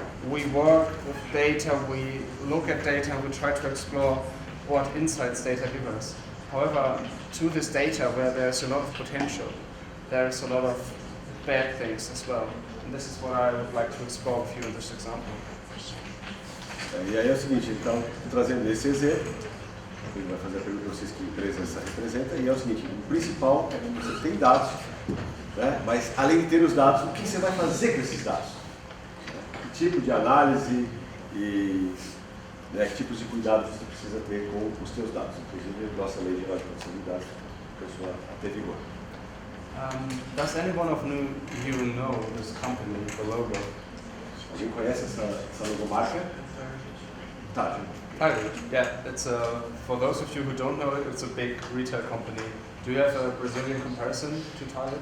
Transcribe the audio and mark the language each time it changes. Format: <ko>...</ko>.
<en>We work with data, we look at data, we try to explore what insights data give us. However, to this data where there's a lot of potential, there's a lot of bad things as well. And this is what I would like to explore with you in this example.</en> <pt>E aí é o seguinte, então, trazendo esse exemplo, ele vai fazer a pergunta para vocês que empresa essa representa, e é o seguinte, o principal é que você tem dados, né? Mas além de ter os dados, o que você vai fazer com esses dados? Que tipo de análise e que tipos de cuidados você precisa ter com os seus dados, inclusive a nossa lei geral de proteção de dados, pessoa até vigor.</pt> <en>Does anyone of you know this company, the logo?</en> <pt>Alguém conhece essa logomarca?</pt> <en>Target. Target, yeah. It's for those of you who don't know it, it's a big retail company. Do you have a Brazilian comparison to Target?</en>